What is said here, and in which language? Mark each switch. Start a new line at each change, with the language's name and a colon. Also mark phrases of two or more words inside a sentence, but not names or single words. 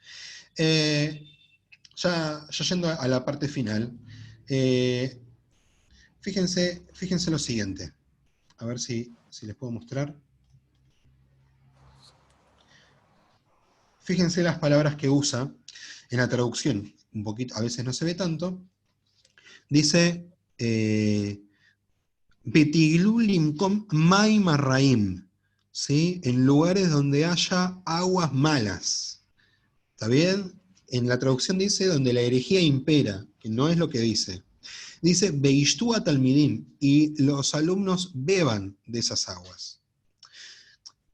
Spanish: Ya yendo a la parte final, fíjense lo siguiente. A ver si les puedo mostrar. Fíjense las palabras que usa en la traducción. Un poquito, a veces no se ve tanto. Dice,
Hebrew: ותגלו למקום מי הרעים,
Spanish: ¿sí? En lugares donde haya aguas malas. ¿Está bien? En la traducción dice donde la herejía impera, que no es lo que dice. Dice,
Hebrew: וישתו התלמידים,
Spanish: y los alumnos beban de esas aguas.